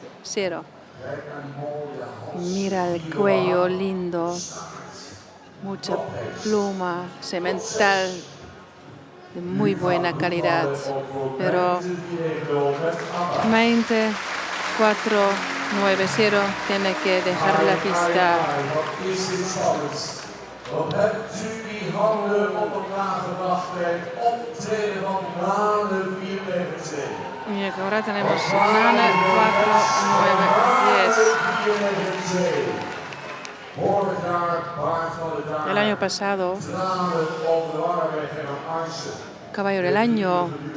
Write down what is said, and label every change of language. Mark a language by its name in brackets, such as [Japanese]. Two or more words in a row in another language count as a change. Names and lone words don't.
[Spanish] Mira el cuello lindo. mucha pluma, semental de muy buena calidad, pero 24-9-0 tiene que dejar la pista. [Dutch] Wat is dit spannend. Wat hebt u die handen op elkaar gebracht bij het optreden van Nane 492? [Spanish] Y ahora tenemos Nane 4-9-10. El año pasado, caballo del año.